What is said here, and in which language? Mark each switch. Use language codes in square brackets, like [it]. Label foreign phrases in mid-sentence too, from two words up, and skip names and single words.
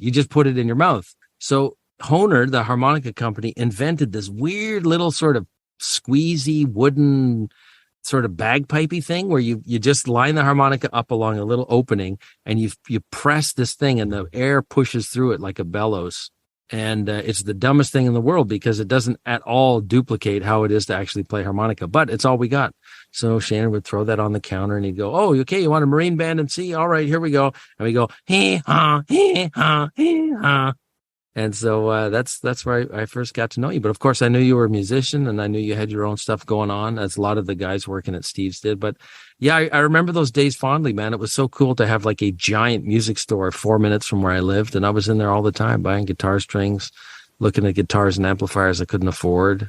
[en] You just put it in your mouth. So Hohner, the harmonica company, invented this weird little sort of squeezy wooden sort of bagpipey thing where you just line the harmonica up along a little opening, and you press this thing and the air pushes through it like a bellows. And it's the dumbest thing in the world because it doesn't at all duplicate how it is to actually play harmonica, but it's all we got. So Shannon would throw that on the counter and he'd go, "Oh, okay, you want a Marine band and C? All right, here we go." And we go, "Hee ha, hee ha, hee ha." And so that's where I first got to know you. But of course, I knew you were a musician, and I knew you had your own stuff going on, as a lot of the guys working at Steve's did. But yeah, I remember those days fondly, man. It was so cool to have like a giant music store 4 minutes from where I lived. And I was in there all the time buying guitar strings, looking at guitars and amplifiers I couldn't afford.